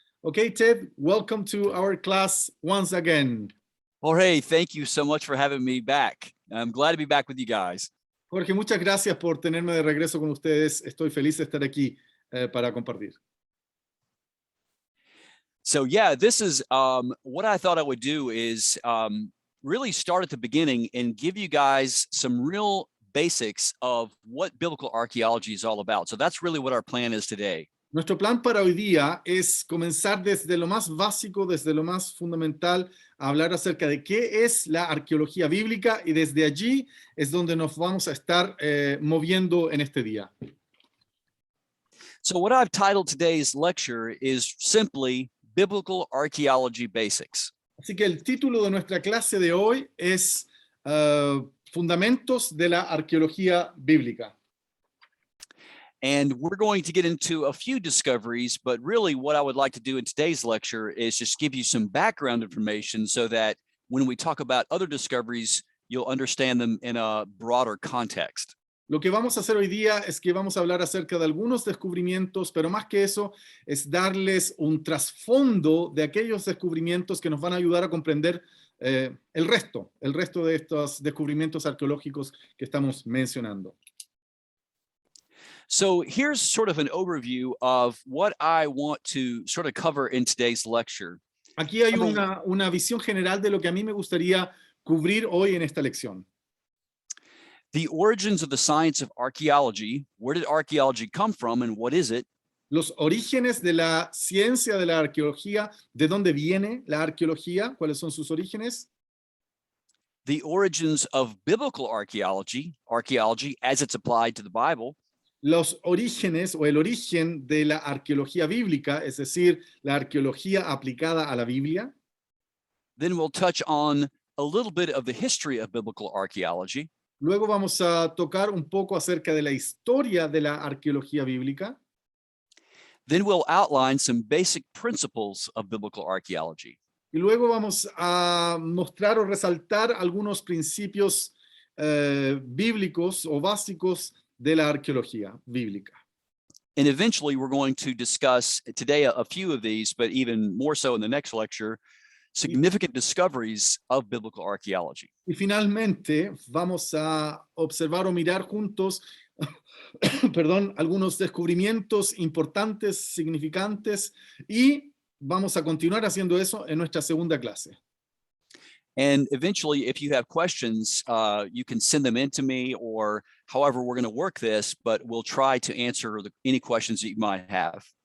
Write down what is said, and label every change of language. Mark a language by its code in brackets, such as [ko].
[en] Okay, Ted, welcome to our class once again. Jorge, thank you so much for having me back. I'm glad to be back with you guys. [es] Jorge, muchas gracias por tenerme de regreso con ustedes. Estoy feliz de estar aquí para compartir. [en] So yeah, this is what I thought I would do is really start at the beginning and give you guys some real basics of what biblical archaeology is all about. So that's really what our plan is today. [es] Nuestro plan para hoy día es comenzar desde lo más básico, desde lo más fundamental, a hablar acerca de qué es la arqueología bíblica y desde allí es donde nos vamos a estar moviendo en este día. [en] So what I've titled today's lecture is simply Biblical Archaeology Basics. [es] Así que el título de nuestra clase de hoy es Fundamentos de la Arqueología Bíblica. [en] And we're going to get into a few discoveries, but really what I would like to do in today's lecture is just give you some background information so that when we talk about other discoveries, you'll understand them in a broader context. [es] Lo que vamos a hacer hoy día es que vamos a hablar acerca de algunos descubrimientos, pero más que eso es darles un trasfondo de aquellos descubrimientos que nos van a ayudar a comprender el resto de estos descubrimientos arqueológicos que estamos mencionando. [en] So here's sort of an overview of what I want to sort of cover in today's lecture. [es] Aquí hay una visión general de lo que a mí me gustaría cubrir hoy en esta lección. [en] The origins of the science of archaeology. Where did archaeology come from and what is it? [es] Los orígenes de la ciencia de la arqueología, ¿de dónde viene la arqueología? ¿Cuáles son sus orígenes? [en] The origins of biblical archaeology as it's applied to the Bible. [es] Los orígenes o el origen de la arqueología bíblica, es decir, la arqueología aplicada a la Biblia. [en] Then we'll touch on a little bit of the history of biblical archaeology. [es] Luego vamos a tocar un poco acerca de la historia de la arqueología bíblica. [en] Then we'll outline some basic principles of biblical archaeology. [es] Y luego vamos a mostrar o resaltar algunos principios bíblicos o básicos de la arqueología bíblica. [en] And eventually we're going to discuss today a few of these, but even more so in the next lecture, significant discoveries of biblical archaeology. [es] Y finalmente vamos a observar o mirar juntos algunos descubrimientos importantes, significantes, y vamos a continuar haciendo eso en nuestra segunda clase. [en] And eventually, if you have questions, you can send them in to me or however we're going to work this, but we'll try to answer any questions that you might have.